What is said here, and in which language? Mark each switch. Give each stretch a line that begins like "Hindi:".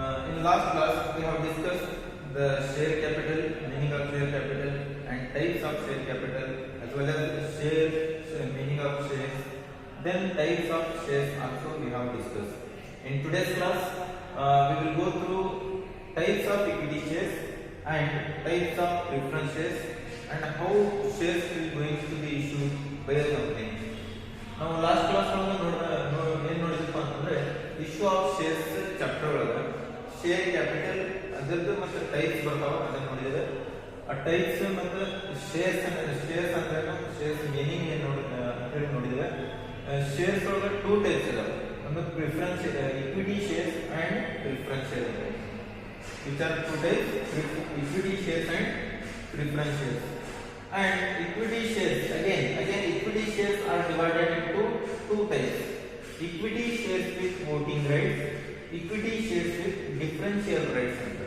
English: In last class we have discussed the share capital, meaning of share capital and types of share capital as well as meaning of shares. Then types of shares also we have discussed. In today's class we will go through types of equity shares and types of preference shares and how shares will going to be issued by a company.
Kannada: ನಾವು last class ಏನು ನೋಡಿದ್ವಿ ಅಂತಂದ್ರೆ issue of shares chapter ಒಳಗೆ share capital ಅದರದ್ದು ಮತ್ತು types ಬರ್ತಾವ ಅದನ್ನ ನೋಡಿದ್ರೆ ಆ ಟೈಪ್ಸ್ ಮತ್ತು ಶೇರ್ಸ್ ಅಂದ್ರೆ ಶೇರ್ಸ್ ಮೀನಿಂಗ್ ಏನು ಹೇಳಿ ನೋಡಿದ್ರೆ ಶೇರ್ಸ್ ಒಳಗೆ ಟೂ ಟೈಪ್ಸ್ ಇದಾವೆ ಒಂದು preference equity shares and preference share ಅಂತ
English: Which are two types equity shares and preference shares. And equity shares again equity shares are divided into two types: equity shares with voting rights, equity shares with differential rights.